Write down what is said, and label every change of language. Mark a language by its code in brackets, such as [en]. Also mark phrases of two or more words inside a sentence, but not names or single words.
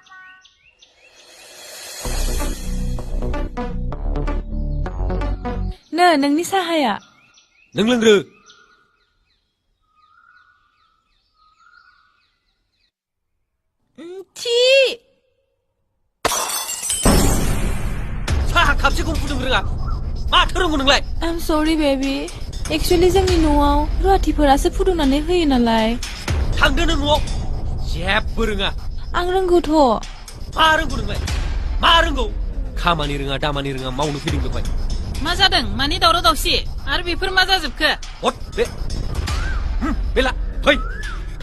[brx] नो नोंनि साहाया। नों लोंग्रो थि साहा खापसेखौ फुदुंनो रोङा माथो रोंगौ नोंलाय? [en] I'm sorry baby. Actually [brx] जोंनि न'आव रुवाथिफोरासो फुदुंनानै होयो नालाय। थांदो नों न'आव जेबो रोङा। आं रोंगौथ'। मा रोंगौ नोंलाय? मा रोंगौ? खामानि रोङा दामानि रोङा मावनो फैदों बेवहाय। मा जादों मानि दावराव दावसि आरो बेफोर मा जाजोबखो? हट बे बेला फै थौ